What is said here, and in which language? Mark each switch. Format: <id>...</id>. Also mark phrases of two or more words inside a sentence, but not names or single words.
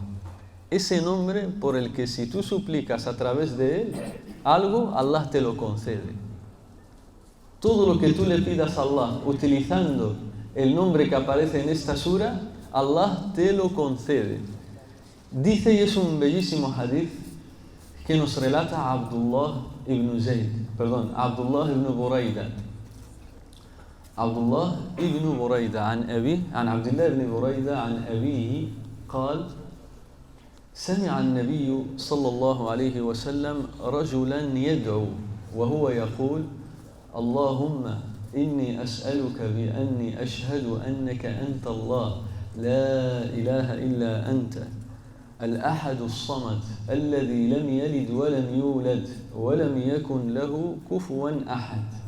<es>Ese nombre por el que si tú suplicas a través de él algo, Allah te lo concede. Todo lo que tú le pidas a Allah utilizando el nombre que aparece en esta sura, Allah te lo concede. Dice, y es un bellísimo hadith que nos relata Abdullah ibn Burayda.</es> <ar>Abdullah ibn Burayda عن عبد الله بن بريدة عن أبيه قال: سمع النبي صلى الله عليه وسلم رجلا يدعو وهو يقول: اللهم إني أسألك بأني أشهد أنك أنت الله لا إله إلا أنت الأحد الصمد الذي لم يلد ولم يولد ولم يكن له كفوا أحد.</ar>